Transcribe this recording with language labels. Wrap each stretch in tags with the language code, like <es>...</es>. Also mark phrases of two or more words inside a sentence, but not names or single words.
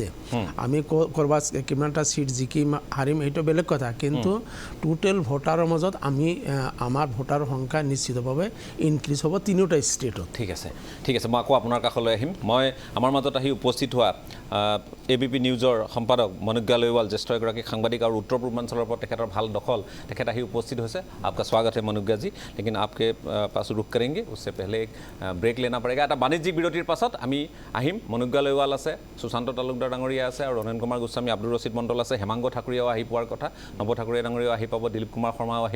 <as>আমি ক'ৰবাত কিমানটা চিট জিকিম হাৰিম সেইটো বেলেগ কথা, কিন্তু টোটেল ভোটাৰৰ মাজত আমাৰ ভোটাৰ সংখ্যা নিশ্চিতভাৱে ইনক্ৰিজ হ'ব তিনিওটা ষ্টেটত। ঠিক আছে, মই আকৌ আপোনাৰ কাষলৈ আহিম। মই আমাৰ মাজত আহি উপস্থিত হোৱা ABP নিউজৰ সম্পাদক মনোজ্ঞা লয়ৱাল, জ্যেষ্ঠ এগৰাকী সাংবাদিক আৰু উত্তৰ পূৰ্বাঞ্চলৰ ওপৰত তেখেতৰ ভাল দখল, তেখেত আহি উপস্থিত হৈছে।</as> <hi>आपका स्वागत है मनोज्ञा जी, लेकिन आपके पास रुख करेंगे, उससे पहले एक ब्रेक लेना पड़ेगा।</hi> <as>এটা বাণিজ্যিক বিৰতিৰ পাছত আমি আহিম। মনোজ্ঞা লয়ৱাল আছে, সুশান্ত তালুকদাৰ ডাঙৰীয়া আছে, আৰু ৰনেন কুমাৰ গোস্বামী, আব্দুৰ ৰছিদ মণ্ডল আছে, হেমাংগ ঠাকুৰীয়াও আহি পোৱাৰ কথা, নৱ ঠাকুৰীয়া ডাঙৰীয়াও আহি পাব, দিলীপ কুমাৰ শৰ্মাও আহিব।</as>